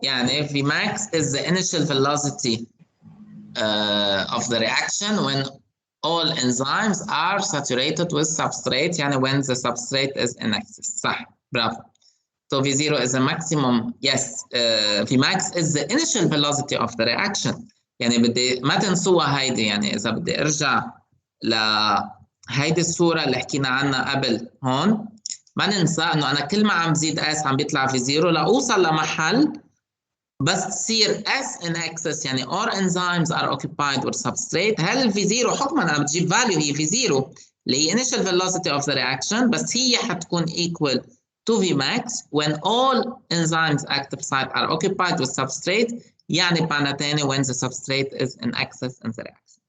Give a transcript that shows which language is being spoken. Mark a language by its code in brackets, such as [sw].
[ar] يعني [en] Vmax is the initial velocity of the reaction when all enzymes are saturated with substrate. [ar] يعني [en] when the substrate is in excess. [ar] صح. برافو. [en] So V0 is the maximum. Yes. Vmax is the initial velocity of the reaction. [ar] يعني بدي ما تنسوها هيدي. يعني إذا بدي أرجع لهيدي الصورة اللي حكينا عنها قبل هون، ما ننسى إنه أنا كل ما عم بزيد S عم بيطلع V0 لأوصل لمحل بس تصير S [en] in excess. يعني all enzymes are occupied with substrate. [ar] هل V0 حكما أنا بتجيب value [en] هي V0 [ar] اللي هي [en] initial velocity of the reaction، [ar] بس هي حتكون [en] equal to Vmax when all enzymes active site are occupied with substrate. [ar] يعني بمعنى تاني [en] when the substrate is in excess in the reaction.